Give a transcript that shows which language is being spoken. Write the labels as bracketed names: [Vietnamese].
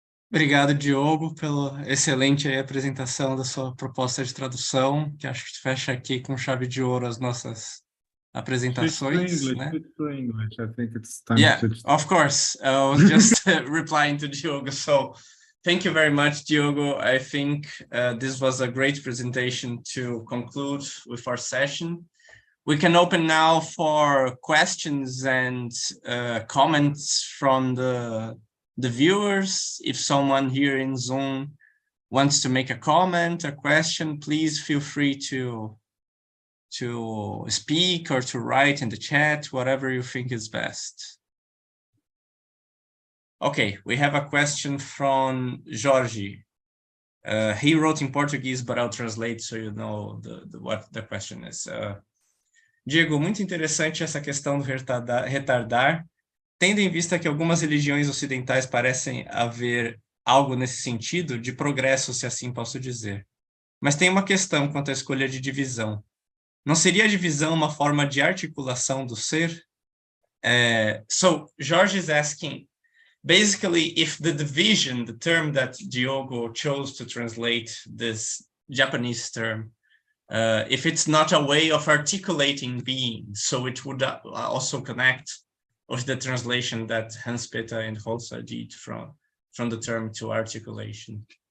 [Portuguese] Obrigado, Diogo, pela excelente aí apresentação da sua proposta de tradução, que acho que fecha aqui com chave de ouro as nossas apresentações, né? [English] Switch to English. I think it's time Yeah, to switch. of course. I was just replying to Diogo. So thank you very much, Diogo. I think this was a great presentation to conclude with our session. We can open now for questions and comments from the viewers. If someone here in Zoom wants to make a comment, a question, please feel free to speak or to write in the chat, whatever you think is best. Okay, we have a question from Jorge. He wrote in Portuguese, but I'll translate so you know what the question is. [Portuguese] Diego, muito interessante essa questão do retardar, tendo em vista que algumas religiões ocidentais parecem haver algo nesse sentido, de progresso, se assim posso dizer. Mas tem uma questão quanto à escolha de divisão. Não seria a divisão uma forma de articulação do ser? [English] So, Jorge is asking, basically, if the division, the term that Diogo chose to translate this Japanese term, if it's not a way of articulating being, so it would also connect with the translation that Hans-Peter and Holzer did from the term to articulation.